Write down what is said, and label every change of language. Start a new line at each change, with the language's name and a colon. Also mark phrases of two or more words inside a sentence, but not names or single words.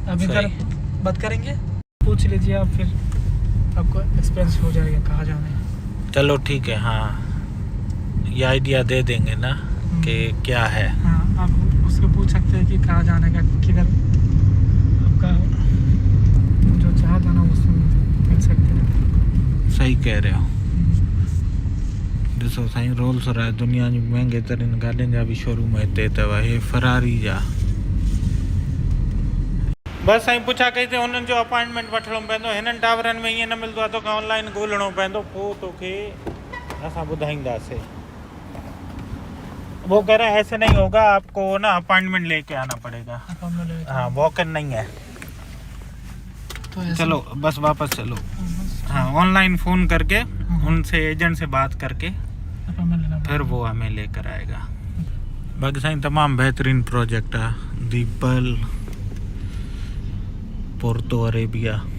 Hindi: अब इधर बात करेंगे, पूछ लीजिए आप, फिर आपको एक्सपीरियंस हो जाएगा कहाँ जाना है। चलो ठीक है। हाँ ये आइडिया दे देंगे ना कि क्या है। हाँ आप उसको पूछ सकते हैं कि कहाँ जाने का, किधर आपका जो चाह था ना उसमें मिल सकते हैं। सही कह रहे हो।
Sindhi: ॾिसो साईं रोल्स रॉयस दुनिया जी महांगे तरीन गाॾियुनि जा बि शोरूम हिते अथव। हे फरारी जा। बस साईं पुछा कई ते हुननि जो अपॉइंटमेंट वठिणो पवंदो। हिननि टावरनि में ईअं न मिलंदो आहे, तोखे ऑनलाइन ॻोल्हणो पवंदो, पोइ तोखे असां ॿुधाईंदासीं।
Hindi: वो कह रहे हैं ऐसे नहीं होगा, आपको ना अपॉइंटमेंट लेके आना पड़ेगा। हाँ
English: walk in
Hindi: नहीं है। तो ऐसे- चलो बस वापस चलो। हाँ ऑनलाइन फ़ोन करके उनसे एजेंट से बात करके अपॉइंटमेंट लेना फिर वो हमें लेकर आएगा।
Sindhi: बाकी साईं तमामु बेहतरीन प्रोजेक्ट आहे। दी पर्ल पोर्तो अरेबिया।